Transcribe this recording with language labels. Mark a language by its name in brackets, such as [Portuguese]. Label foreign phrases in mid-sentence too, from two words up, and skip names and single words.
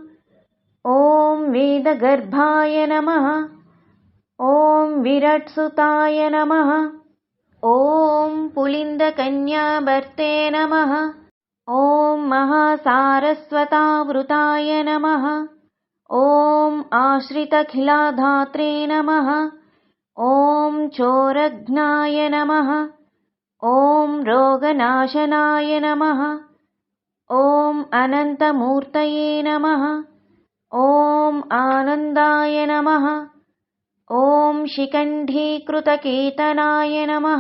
[Sanskrit] ఓం వేదగర్భాయ నమః, ఓం విరాట్సుతాయ నమః, ఓం పులిందకన్యాభర్తే నమః, ఓం మహాసారస్వతావృతాయ నమః, ఓం ఆశ్రితఖిలాధాత్రే నమః, ॐ चोरघ्नाय नमः। ॐ रोगनाशनाय नमः। ॐ अनन्तमूर्तये नमः। ॐ आनन्दाय नमः। ॐ शिखण्डीकृतकेतनाय नमः।